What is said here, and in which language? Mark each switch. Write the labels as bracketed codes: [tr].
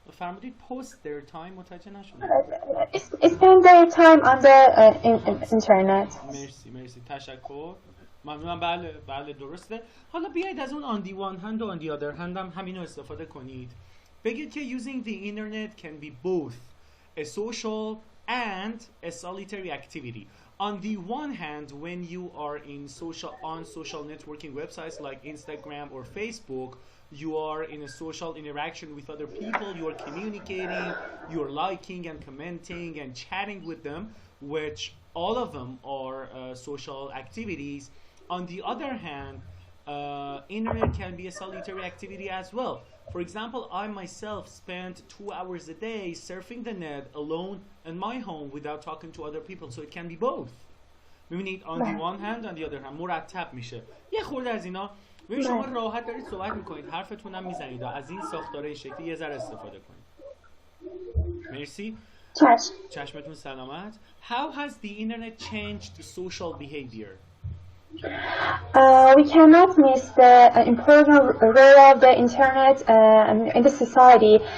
[fa] فرمودید [en] post their time، [fa] متوجه نشدم. [en] Spend their time on the internet. [fa] مرسی تشکر. ممنونم. بله درسته. حالا بیایید از اون [en] on the one hand [fa] و [en] on the other hand [fa] هم همینو استفاده کنید. بگید که [en] using the internet can be both a social and a solitary activity. On the one hand, when you are on social networking websites like Instagram or Facebook, you are in a social interaction with other people, you are communicating, you are liking and commenting and chatting with them, which all of them are social activities. On the other hand, internet can be a solitary activity as well. For example, I myself spend 2 hours a day surfing the net alone in my home without talking to other people, so it can be both. [fa] ببینید [en] on the one hand on the other hand [fa] مرتب میشه. یه خورده از اینا ببینید شما راحت دارید صحبت میکنید، حرفتون هم میزنید، از این ساختاره شکلی یه ذره استفاده کنید. مرسی. چشمتون سلامت. [en] How has the internet changed social behavior? We cannot miss the important role of the internet in the society.